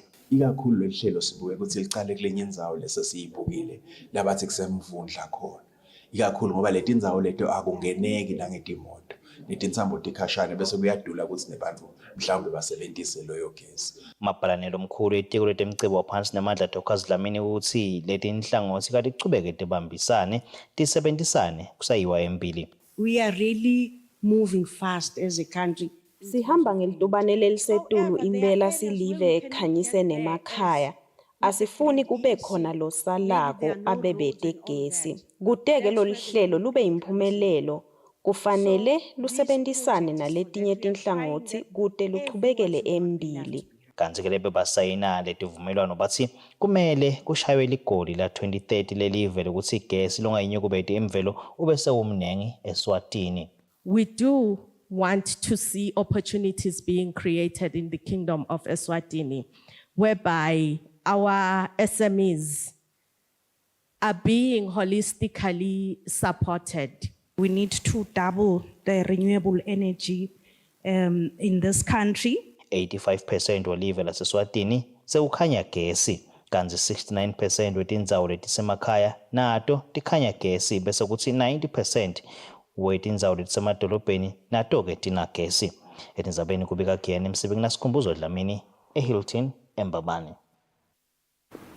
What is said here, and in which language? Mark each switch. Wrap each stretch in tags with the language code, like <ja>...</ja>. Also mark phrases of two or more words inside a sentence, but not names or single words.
<ss>Ikakhulu lolu hlelo sibuke ukuthi licale kulenye indzawo lesesiyibukile labathi kusemvundla khona ikakhulu ngoba leti indzawo leto akungeneki nangetimoto netinsambo tikhashane bese kuyadula ukuthi nebantu mhlawumbe basebenzise loyo gesi. Mabhalanelo omkhulu etiko letemcebo waphansi nemandla Dr. Zlamini ukuthi leti inhlangothi kati chubeke tibambisane tisebenzisane kusayiwa embili.</ss> <en>We are really moving fast as a country.</en> <ss>Sihamba ngelitubane lelisetulu impela silive ekhanyise nemakhaya. Asifuni kube khona losalako abebete gesi. Kuteke lolu hlelo lube imphumelelo. Kufanele lusebenzisane naletinye tinhlangothi kute luchubekele embili. Kanti-ke lebe basayina letivumelwano bathi kumele kushaywe ligoli la 2030 lelive lokuthi igesi longayinyukubeti imvelo ube sewumnengi eSwatini.</ss> <en>We do want to see opportunities being created in the Kingdom of Eswatini, whereby our SMEs are being holistically supported. We need to double the renewable energy in this country.</en> <ss>85% welive laseSwatini sewukhanya gesi, kanti 69% wetindzawo letisemakhaya nato tikhanya gesi bese kuthi 90% wetindzawo letisemadolobheni nato-ke tinagesi. Etindzabeni kubika Giyani Msibiki naSikhumbuzo Dlamini eHilton eMbabane.</ss>